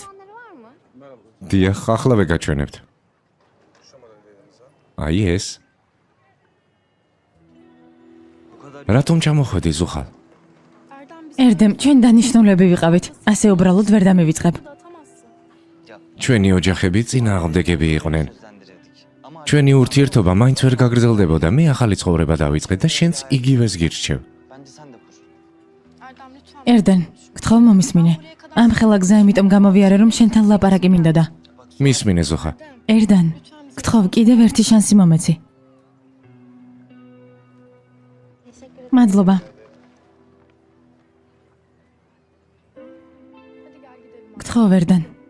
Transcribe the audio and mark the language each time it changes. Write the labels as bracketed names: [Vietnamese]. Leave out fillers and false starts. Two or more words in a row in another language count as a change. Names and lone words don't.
[Georgian] დიახ, ახლავე გაჩვენებთ. აი ეს. რატომ ჩამოხვედი ზუხალ? ერდემ, ჩვენ დანიშნულები ვიყავით. ასე უბრალოდ ვერ დამივიწყებ. ჩვენი ოჯახები წინააღმდეგები იყვნენ. [Turkish] Özendirirdik. Ama [Georgian] ჩვენი ურთიერთობა მაინც ვერ გაგრძელდებოდა. მე ახალი ცხოვრება დავიწყე და შენც იგივეს გირჩევ. [Turkish] bence sen de kur. [Georgian] ერდენ, გთხოვ მომისმინე. ამ ხელა გზა იმიტომ გამოვიარე რომ შენთან ლაპარაკი მინდოდა. მისმინე ზუხა. ერდან, გთხოვ კიდევ ერთი შანსი მომეცი. მადლობა. გთხოვ ერდან.